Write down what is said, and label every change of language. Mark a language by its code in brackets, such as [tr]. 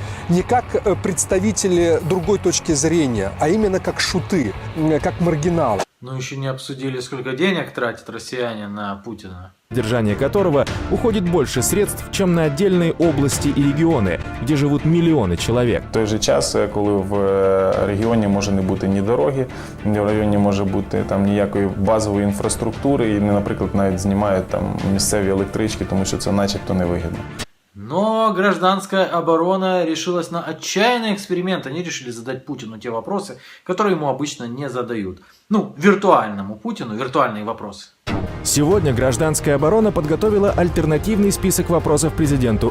[ru] Не как представители другой точки зрения, а именно как шуты, как маргиналы. Но еще не обсудили, сколько денег тратят россияне на Путина. Содержание которого уходит больше средств, чем на отдельные области и регионы, где живут миллионы человек. [uk] В той же час, коли в регіоні може не бути ні дороги, ні в районі може бути там ніякої базової інфраструктури, і, наприклад, навіть знімають там місцеві електрички, тому що це начебто невигідно. [ru] Но гражданская оборона решилась на отчаянный эксперимент. Они решили задать Путину те вопросы, которые ему обычно не задают. Ну, виртуальному Путину виртуальные вопросы. Сегодня гражданская оборона подготовила альтернативный список вопросов президенту.